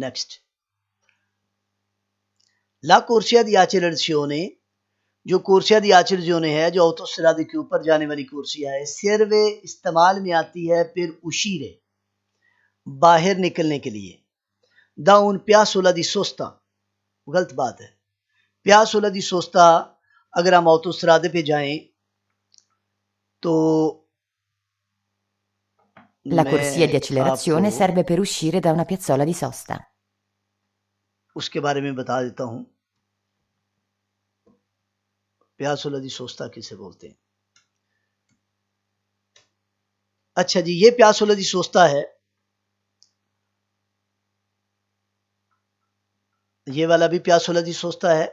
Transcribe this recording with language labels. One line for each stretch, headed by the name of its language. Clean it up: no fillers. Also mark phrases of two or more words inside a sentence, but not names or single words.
Hindi: नेक्स्ट,
Italian: la corsia di accelerazione,
Hindi: जो
Italian: corsia di accelerazione
Hindi: है जो ऑटोस्ट्रादे के ऊपर जाने वाली कोर्सिया है, सर्वे इस्तेमाल में आती है फिर उशीरे बाहर निकलने के लिए।
Italian: da una piazzola di sosta,
Hindi: गलत बात है।
Italian: piazzola di sosta
Hindi: अगर हम ऑटोस्ट्रादे पे जाएं तो
Italian: La corsia di accelerazione
Hindi: आपको
Italian: serve per uscire da una piazzola di sosta.
Hindi: उसके बारे में बता देता हूं।
Italian: piazzola di sosta
Hindi: किसे बोलते हैं? अच्छा जी, ये
Italian: piazzola di sosta
Hindi: है, ये वाला भी
Italian: piazzola di sosta
Hindi: है।